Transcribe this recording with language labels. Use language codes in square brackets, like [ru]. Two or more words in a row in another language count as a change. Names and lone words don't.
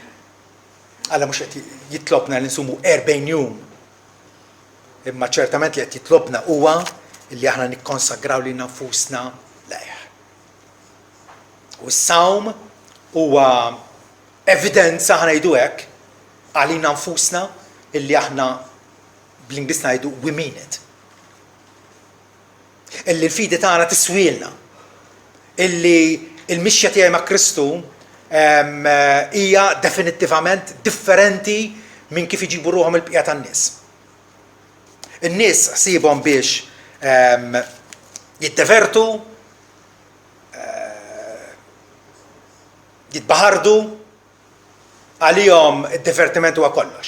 [mt] Alla mhux qed jitlobna li nsumu 40 jum, imma ċertament li qed jitlobna huwa li aħna nikkonsagraw lil nfusna lejh. U s-sawm huwa evidenza ħanajdu hekk għalina nfusna illi aħna bl-Ingliż ngħidu [en] we mean it. [mt] Illi l-fidi tagħna tiswielna. Illi l-mixja tiegħi ma' Kristu hija definittivament differenti minn kif iġibu ruhom il-bqija tan-nies. In-nies ħsiebhom biex jiddevertu, jitbaħardu, għalihom id-divertiment huwa kollox.